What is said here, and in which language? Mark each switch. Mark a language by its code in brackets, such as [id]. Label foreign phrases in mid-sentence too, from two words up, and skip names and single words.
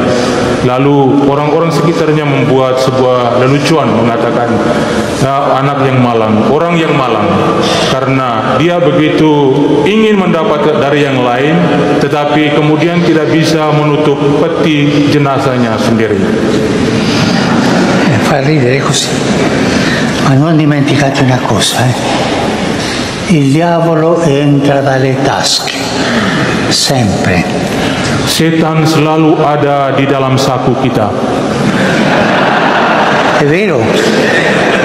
[id] Lalu orang-orang sekitarnya membuat sebuah lelucon, mengatakan anak yang malang, orang yang malang, karena dia begitu ingin mendapat dari yang lain, tetapi kemudian tidak bisa menutup peti jenazahnya sendiri. [it] Fa ridere così, ma non dimenticate una cosa, il diavolo entra dalle tasche, sempre. [id] Setan selalu ada di dalam saku kita. [it] È vero,